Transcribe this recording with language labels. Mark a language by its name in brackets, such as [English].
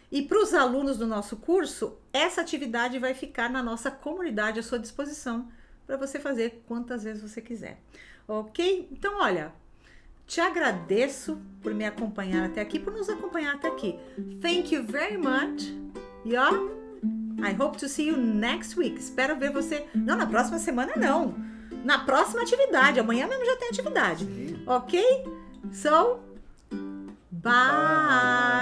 [Portuguese] E para os alunos do nosso curso, essa atividade vai ficar na nossa comunidade à sua disposição para você fazer quantas vezes você quiser. Ok? Então, olha, te agradeço por me acompanhar até aqui, por nos acompanhar até aqui. [English] Thank you very much. [Portuguese] E ó, [English] I hope to see you next week. [Portuguese] Espero ver você. Não, na próxima semana não. Na próxima atividade. Amanhã mesmo já tem atividade. Ok? [English] So, bye.